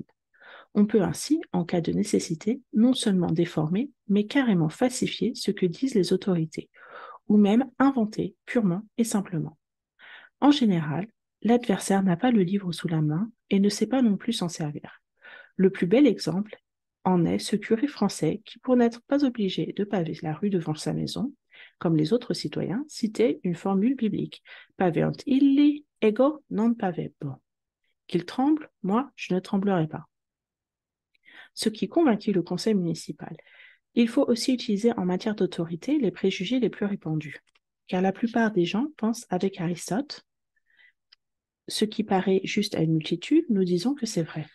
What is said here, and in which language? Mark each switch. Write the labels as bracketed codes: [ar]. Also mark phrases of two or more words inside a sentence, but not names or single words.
[fr] On peut ainsi, en cas de nécessité, non seulement déformer, mais carrément falsifier ce que disent les autorités, ou même inventer purement et simplement. En général, l'adversaire n'a pas le livre sous la main et ne sait pas non plus s'en servir. Le plus bel exemple en est ce curé français qui, pour n'être pas obligé de paver la rue devant sa maison, comme les autres citoyens, citait une formule biblique: [la] Paveant illi, ego non pavebo. [fr] Qu'il tremble, moi, je ne tremblerai pas. Ce qui convainquit le conseil municipal. Il faut aussi utiliser en matière d'autorité les préjugés les plus répandus, car la plupart des gens pensent avec Aristote: ce qui paraît juste à une multitude, nous disons que c'est vrai.